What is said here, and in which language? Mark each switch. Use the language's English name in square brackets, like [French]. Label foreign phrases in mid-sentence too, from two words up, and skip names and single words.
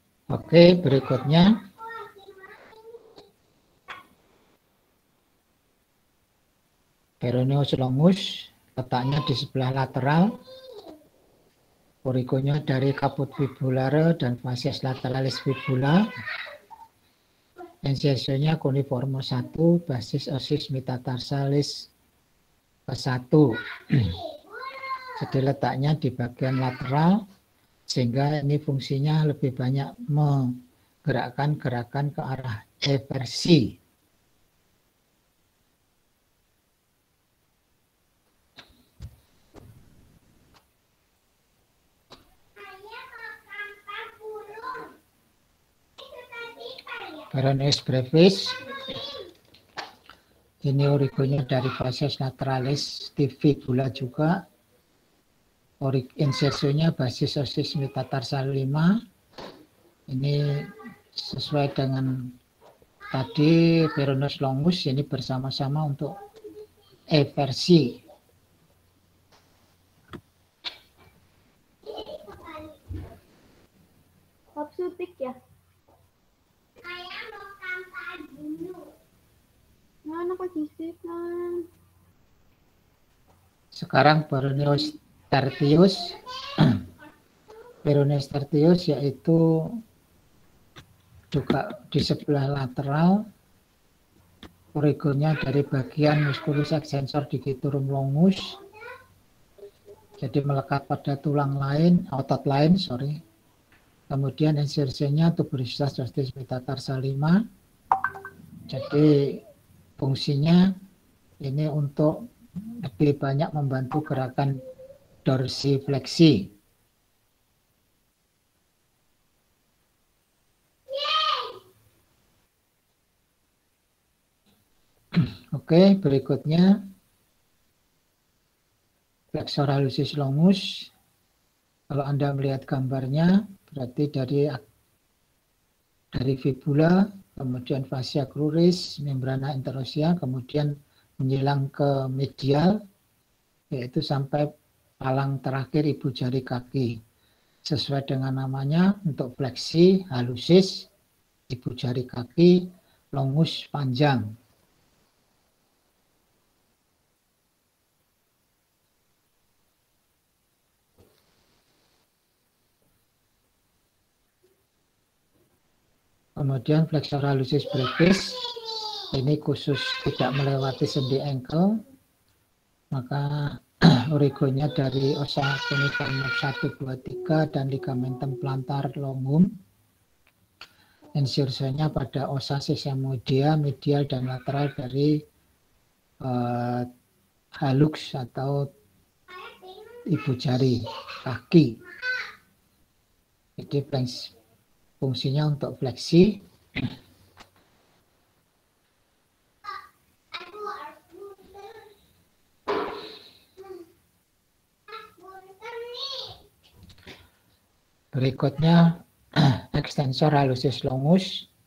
[Indonesian] Oke, berikutnya peroneus longus, letaknya di sebelah lateral. Origonya dari caput fibulare dan facies lateralis fibula. Insertionnya cuneiforme 1, basis osis metatarsalis ke-1. Jadi letaknya di bagian lateral, sehingga ini fungsinya lebih banyak menggerakkan gerakan ke arah eversi. Peroneus brevis, ini origonya dari facies lateralis di fibula juga. Insertionnya basis osis metatarsal 5. Ini sesuai dengan tadi peroneus longus, ini bersama-sama untuk eversi. Subsutik ya? Mana kok disip kan? Sekarang peroneus tertius. Peroneus tertius yaitu juga di sebelah lateral. Origonya dari bagian musculus extensor digitorum longus. Jadi melekat pada tulang lain, otot lain, sorry. Kemudian insertionnya tuberositas justice metatarsal 5. Jadi fungsinya ini untuk lebih banyak membantu gerakan dorsifleksi. Oke, berikutnya flexor hallucis longus. Kalau Anda melihat gambarnya, berarti dari fibula, kemudian fascia cruris, membrana interosia, kemudian menyilang ke medial, yaitu sampai palang terakhir ibu jari kaki. Sesuai dengan namanya, untuk fleksi hallucis, ibu jari kaki, longus panjang. Kemudian flexor hallucis brevis, ini khusus tidak melewati sendi ankle, maka origonya dari osa cuneiforme 1, 2, 3 dan ligamentum plantar longum. Insertionnya pada osa sesamoidea, medial dan lateral dari hallux atau ibu jari kaki. Jadi fungsinya untuk fleksi. Berikutnya extensor hallucis longus.